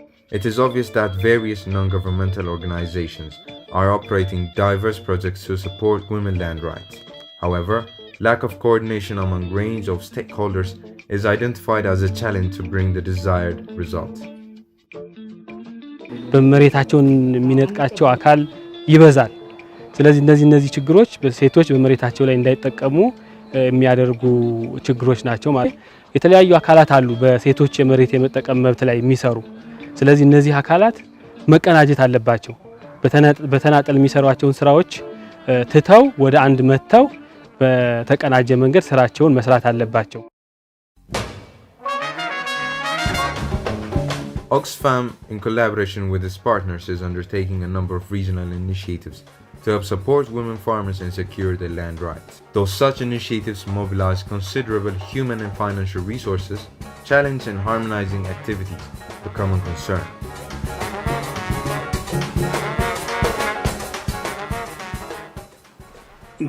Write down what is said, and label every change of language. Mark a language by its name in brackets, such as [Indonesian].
[English] It is obvious that various non-governmental organizations are operating diverse projects to support women land rights. However, lack of coordination among a range of stakeholders is identified as a challenge to bring the desired result. [Amharic] በመሬታቸውን የሚነጥቃቸው አካል ይበዛል። ስለዚህ እነዚህ ችግሮች በሴቶች በመሬታቸው ላይ እንዳይጠቀሙ የሚያደርጉ ችግሮች ናቸው ማለት የተለያዩ አካላት አሉ በሴቶች የመሬት የመጠቀም መብት ላይ የሚሰሩ። ስለዚህ እነዚህ አካላት መቀናጀት አለባቸው። በተናጠል የሚሰሯቸውን ስራዎች ትተው ወደ አንድ መተው በተቀናጀ መንገድ ስራቸውን መስራት አለባቸው። [English] Oxfam, in collaboration with its partners, is undertaking a number of regional initiatives to help support women farmers and secure their land rights. Though such initiatives mobilize considerable human and financial resources, challenge and harmonizing activities become a concern.